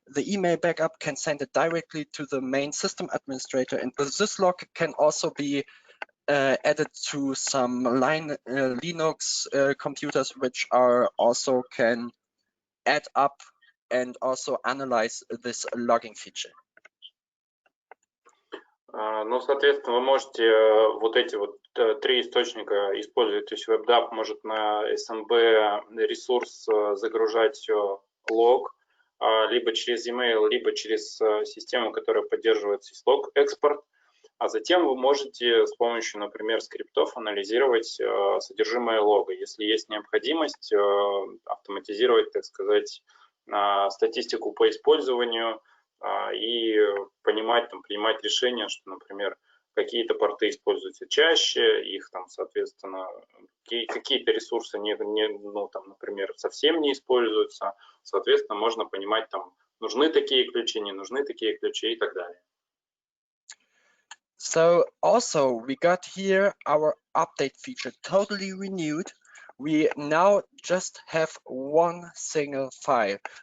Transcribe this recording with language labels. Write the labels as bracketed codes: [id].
[en] The email backup can send it directly to the main system administrator, and the syslog can also be added to some Linux computers, which are also can add up and also analyze this logging feature. [ru] Ну, соответственно, вы можете вот эти вот три источника использовать. То есть WebDAV может на SMB ресурс загружать лог, либо через email, либо через систему, которая поддерживает syslog экспорт. А затем вы можете с помощью, например, скриптов анализировать содержимое лога. Если есть необходимость автоматизировать, так сказать, статистику по использованию и понимать, там, принимать решения, что, например, какие-то порты используются чаще, их там, соответственно, какие-то ресурсы, ну, там, например, совсем не используются. Соответственно, можно понимать, там, нужны такие ключи, не нужны такие ключи и так далее. [en] So also we got here our update feature totally renewed We now just have one single file.